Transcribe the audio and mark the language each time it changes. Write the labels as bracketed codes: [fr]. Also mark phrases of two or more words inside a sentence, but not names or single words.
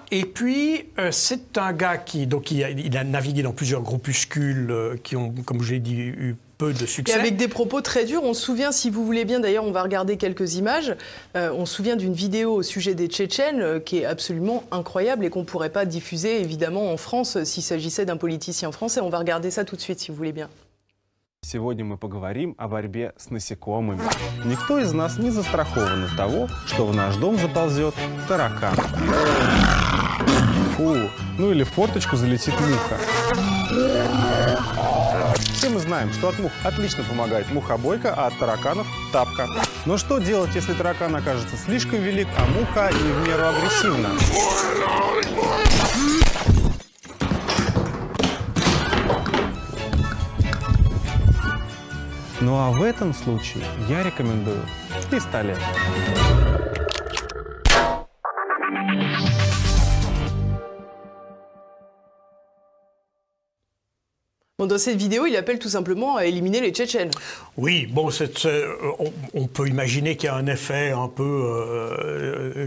[fr] Et puis, c'est un gars il a navigué dans plusieurs groupuscules qui ont, comme je l'ai dit, eu peu de succès. Et avec des propos très durs. On se souvient, si vous voulez bien, d'ailleurs, on va regarder quelques images. On se souvient d'une vidéo au sujet des Tchétchènes qui est absolument incroyable et qu'on ne pourrait pas diffuser, évidemment, en France s'il s'agissait d'un politicien français. On va regarder ça tout de suite, si vous voulez bien. [ru] Сегодня мы поговорим о борьбе с насекомыми. Никто из нас не застрахован от того, что в наш дом заползет таракан. Фу, ну или в форточку залетит муха. Все мы знаем, что от мух отлично помогает мухобойка, а от тараканов – тапка. Но что делать, если таракан окажется слишком велик, а муха не в меру агрессивна? Ну а в этом случае я рекомендую пистолет. [fr] Bon, dans cette vidéo, il appelle tout simplement à éliminer les Tchétchènes. Oui, bon, on peut imaginer qu'il y a un effet un peu...